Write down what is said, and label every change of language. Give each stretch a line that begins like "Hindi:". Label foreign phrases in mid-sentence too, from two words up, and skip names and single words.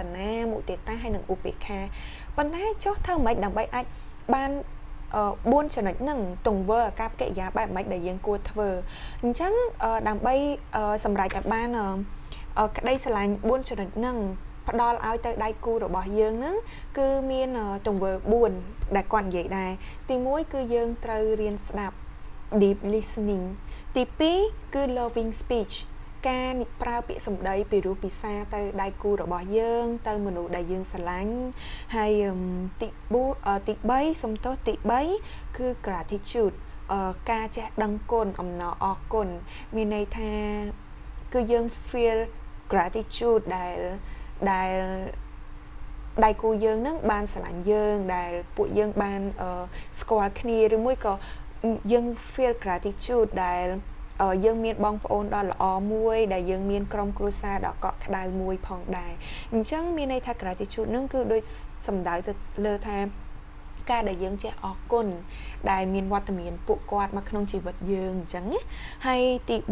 Khmer: ណាមុទិតាហើយនិងឧបេក្ខាប៉ុន្តែចុះធ្វើម៉េចដើម្បីអាចបាន4ចំណុចហ្នឹងទង្វើអាកប្បកិរិយាបែបម៉េចដែលយើងគួរធ្វើអញ្ចឹងដើម្បីសម្រេចឲ្យបានក្តីស្រឡាញ់4ចំណុចហ្នឹងផ្ដល់ឲ្យទៅដៃគូរបស់ យើងហ្នឹងគឺមានទង្វើ4ដែលគាត់និយាយដែរទី1គឺយើងត្រូវរៀនស្ដាប់
English: deep listening
Khmer: ទី2គឺ
English: loving speech
Khmer: ការប្រើពាក្យសម្ដីពីរូបពិសាទៅដៃគូ របស់យើងទៅមនុស្សដែលយើងស្រឡាញ់ហើយទី3សំទោសទី3គឺ gratitude ការចេះដឹងគុណអំណរអរគុណមាន ន័យថាគឺយើង
English: feel gratitude
Khmer: ដែលដៃគូយើងនឹងបានស្រឡាញ់យើងដែលពួកយើងបានស្គាល់ គ្នាឬមួយក៏យើង
English: feel gratitude
Khmer: ដែលយើងមានបងប្អូនដ៏ល្អមួយដែលយើងមានក្រុមគ្រួសារដ៏កក់ក្ដៅមួយផងដែរអញ្ចឹងមានន័យថា gratitude នឹងគឺដូចសំដៅទៅលើថាការដែលយើងចេះអរគុណដែលមានវត្តមានពួកគាត់មកក្នុងជីវិតយើងអញ្ចឹងណាហើយទី